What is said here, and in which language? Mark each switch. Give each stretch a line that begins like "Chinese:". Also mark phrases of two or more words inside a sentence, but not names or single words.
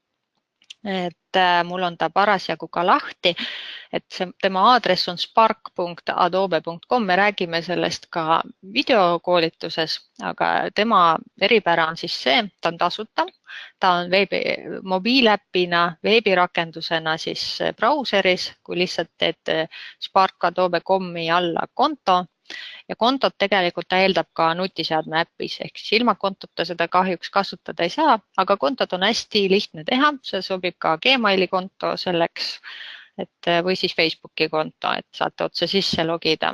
Estonian: Et mul on ta parasjagu ka lahti, et tema aadress on spark.adobe.com, me räägime sellest ka videokoolituses, aga tema eripära on siis see, ta on tasuta, ta on mobiiläppina, veebirakendusena siis brauseris, kui lihtsalt teed spark.adobe.com-i alla konto. Ja kontot tegelikult ta eeldab ka nutiseadme äppis, ehk siis ilma kontota seda kahjuks kasutada ei saa, aga kontot on hästi lihtne teha, see sobib ka Gmaili konto selleks, või siis Facebooki konto, et saate otse sisse logida.